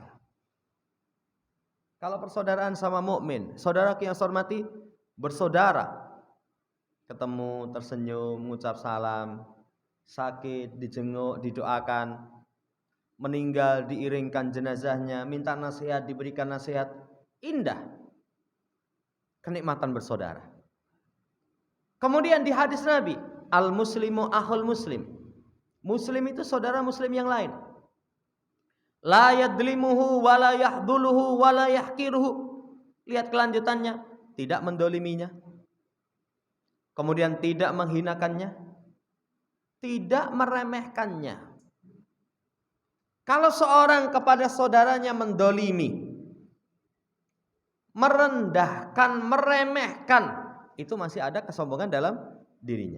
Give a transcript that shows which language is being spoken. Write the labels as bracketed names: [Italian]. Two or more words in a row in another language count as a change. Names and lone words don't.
[Indonesian] Kalau persaudaraan sama mukmin, saudara yang saya hormati, bersaudara, ketemu, tersenyum, mengucap salam, sakit, dijenguk, didoakan, meninggal, diiringkan jenazahnya, minta nasihat, diberikan nasihat, indah. Kenikmatan bersaudara. Kemudian di hadis Nabi, [Arabic] المسلم أخو المسلم. [Indonesian] Muslim itu saudara muslim yang lain. [Arabic] لا يظلمه ولا يخذله ولا يحقره. [Indonesian] Lihat kelanjutannya, tidak mendoliminya. Kemudian tidak menghinakannya, tidak meremehkannya. Kalau seorang kepada saudaranya mendolimi, merendahkan, meremehkan, itu masih ada kesombongan dalam dirinya.